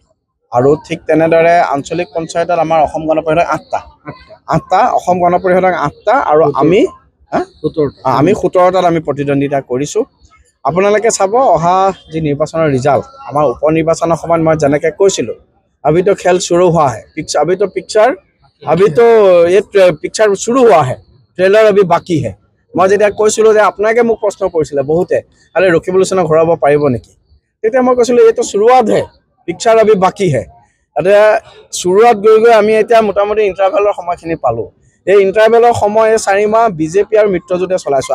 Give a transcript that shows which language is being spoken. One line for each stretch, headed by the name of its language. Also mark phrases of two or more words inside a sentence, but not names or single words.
Assamese: আৰু ঠিক তেনেদৰে আঞ্চলিক পঞ্চায়তত আমাৰ অসম গণ পৰিষদক 8টা, অসম গণ পৰিষদক 8টা আৰু আমি 17টাত আমি প্ৰতিদ্বন্দ্বিতা কৰিছোঁ। আপোনালোকে চাব অহা যি নিৰ্বাচনৰ ৰিজাল্ট, আমাৰ উপ নিৰ্বাচনৰ সময়ত মই যেনেকৈ কৈছিলোঁ
Hindi: अभी तो खेल शुरू हुआ है, अभी तो ये पिक्चर शुरू हुआ है, ट्रेलर अभी बाकी है।
Assamese: मैं যেতিয়া কৈছিলোঁ যে আপোনাকে মোক প্ৰশ্ন কৰিছিলে বহুতে, আৰে ৰকিবুল হুছেইনক ঘূৰাব পাৰিব নেকি, তেতিয়া মই কৈছিলোঁ এইটো শুৰুৱাত হে,
Hindi: पिक्चर अभी बाकी है।
Assamese: এতিয়া শুৰুৱাত গৈ গৈ আমি এতিয়া মোটামুটি ইণ্টাৰভেলৰ সময়খিনি পালোঁ। এই ইণ্টাৰভেলৰ সময় 4 মাহ বিজেপি আৰু মিত্ৰজোঁটে চলাইছোঁ।